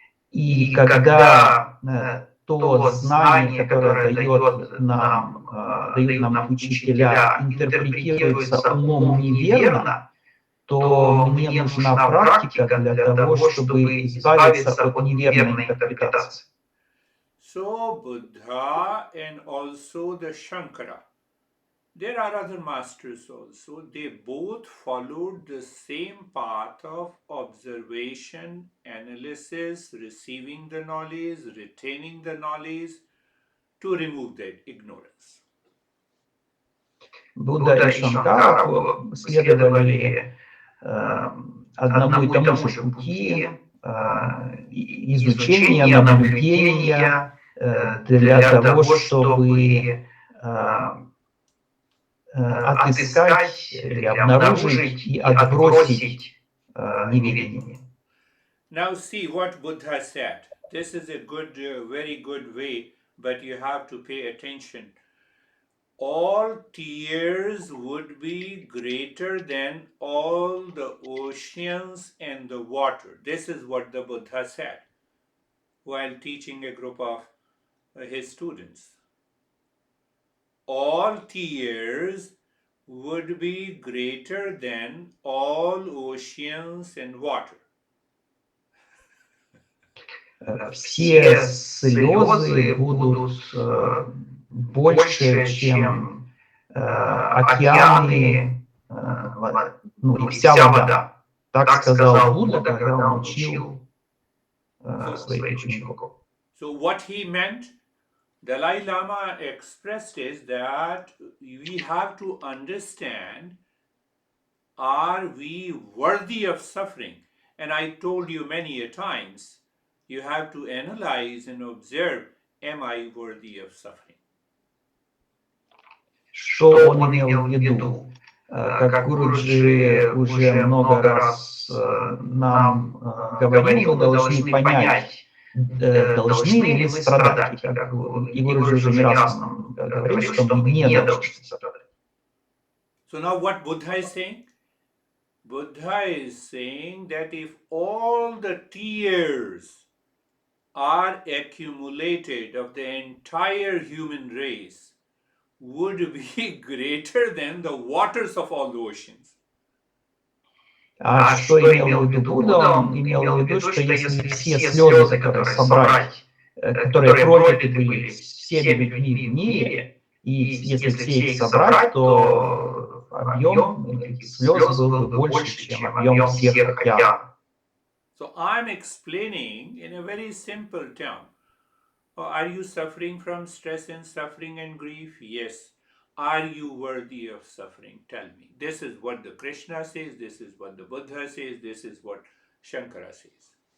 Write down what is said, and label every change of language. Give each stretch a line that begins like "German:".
Russian: И когда то знание, которое дают нам учителя, интерпретируется умом неверно, то мне нужна практика для того, чтобы избавиться от неверной интерпретации.
English: So Buddha and also the Shankara, there are other masters also, they both followed the same path of observation, analysis, receiving the knowledge, retaining the knowledge to remove that ignorance.
Russian: Будда и Шанкара следовали одному и тому же пути изучения, наблюдения для того, чтобы отыскать или обнаружить и отбросить неведение.
English: Now see what Buddha said. This is a good, very good way, but you have to pay attention. All tears would be greater than all the oceans and the water. This is what the Buddha said while teaching a group of his students. All tears would be greater than all oceans and water.
Russian: Все слезы будут больше, чем океаны, и вся вода. Так сказал Будда, когда он учил своих учеников.
English: So what he meant, Dalai Lama expressed is that we have to understand, are we worthy of suffering? And I told you many a times, you have to analyze and observe, am I worthy of suffering?
Russian: Что он имел в виду? Как Гуруджи уже много раз нам говорил, мы должны понять, должны ли мы страдать. И Гуруджи уже не раз нам говорил, что мы не должны страдать.
English: So now what Buddha is saying? Buddha is saying that if all the tears are accumulated of the entire human race, would be greater than the waters of all the oceans.
Russian: А что имел в виду Будда? Он имел в виду, что если все слезы, которые собрать, которые пролиты были всеми людьми в мире, и если все их собрать, то объем этих слез был бы больше, чем объем всех океанов.
English: So I'm explaining in a very simple term. Are you suffering from stress and suffering and grief? Yes. Are you worthy of suffering? Tell me. This is what the Krishna says, this is what the Buddha says, this is what Shankara says.